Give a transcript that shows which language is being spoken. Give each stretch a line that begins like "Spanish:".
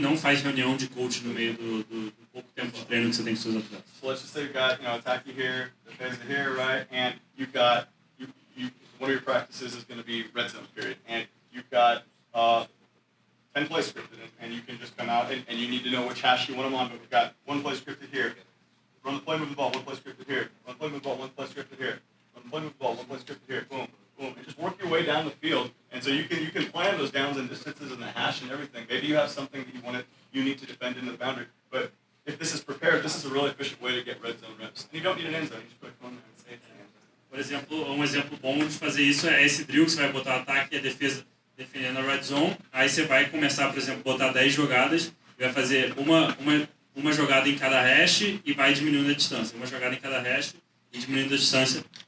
Portuguese: Não faz reunião de coach no meio do pouco tempo de treino que você tem com seus atletas.
English: So let's just say you've got attack here, defensive here, right? And you've got one of your practices is going to be red zone period, and you've got 10 plays scripted, and you can just come out and you need to know which hash you want them on. But we've got 1 play scripted here. Run the play, move the ball. 1 play scripted here. Run the play, move the ball. 1 play scripted here. playing with the ball, one play script here, boom, boom, and just work your way down the field. And so you can plan those downs and distances and the hash and everything. Maybe you have something that you need to defend in the boundary, but if this is prepared, this is a really efficient way to get red zone reps. And you don't need an end zone, you just put it on there and say it's an end zone.
Portuguese: Por exemplo, um exemplo bom de fazer isso é esse drill que você vai botar ataque e a defesa defendendo a red zone. Aí você vai começar, por exemplo, botar 10 jogadas e vai fazer uma jogada em cada hash e vai diminuindo a distância. Uma jogada em cada hash e diminuindo a distância.